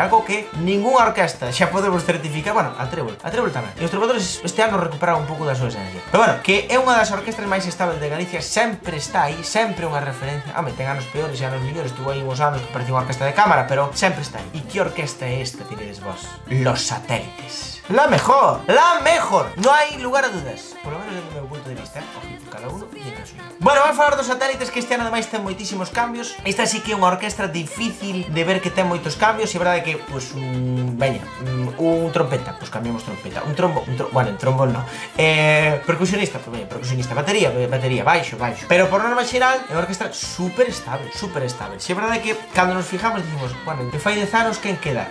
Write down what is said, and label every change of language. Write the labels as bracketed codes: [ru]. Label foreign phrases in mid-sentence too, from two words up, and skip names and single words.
[es] Algo que ninguna orquesta xa podemos certificar. [gl] Bueno, a Trébol tamén. E os trovadores este ano recuperaron un pouco da súa esencia. Pero bueno, que é unha das orquestras máis estables de Galicia, sempre está aí, sempre unha referencia. Home, ten anos peores e anos mellores, tuvo aí uns anos que parecía unha orquesta de cámara, pero sempre está aí. E que orquesta é esta, diredes vos? Los Satélites. [es] La mejor, no hay lugar a dudas, por lo menos desde [gl] o meu punto de vista, [es] ojito, cada uno tiene a suya. [gl] Bueno, vamos a falar dos Satélites, que este ano ademais ten moitísimos cambios. Esta sí que é unha orquestra difícil de ver que ten moitos cambios, e é verdade que, pues, un trompeta, pues cambiamos trompeta, un trombo, bueno, en trombón no, percusionista, pues percusionista, batería, baixo, pero por norma xeral é unha orquestra super estable, si é verdade que cando [es] nos fijamos [gl] dicimos, bueno, que fai 10 anos quen queda?